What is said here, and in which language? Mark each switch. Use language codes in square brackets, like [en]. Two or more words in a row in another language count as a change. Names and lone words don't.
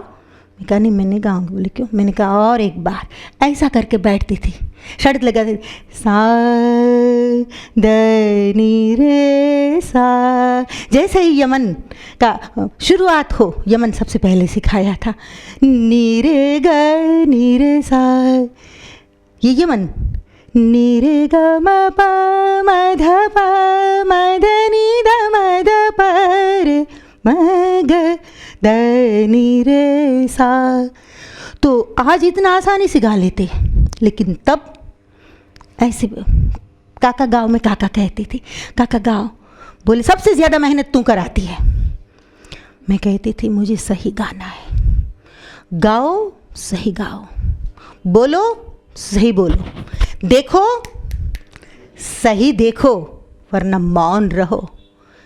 [hi] मैं कहा नहीं मैं नहीं गाऊंगी। बोले क्यों? मैंने कहा और एक बार। ऐसा करके बैठती थी, शर्त लगाती थी। सा द नी रे सा। जैसे ही यमन का शुरुआत हो, यमन सबसे पहले सिखाया था। नी रे ग नी रे सा, ये यमन। नी रे ग म प म ध प म ध नी ध म ध प रे म ग द नी रे सा। तो आज इतना आसानी से गा लेते, लेकिन तब ऐसे काका गाँव में काका कहती थी, काका गाओ। बोले सबसे ज़्यादा मेहनत तू कराती है। मैं कहती थी मुझे सही गाना है। गाओ सही गाओ, बोलो सही बोलो, देखो सही देखो, वरना मौन रहो।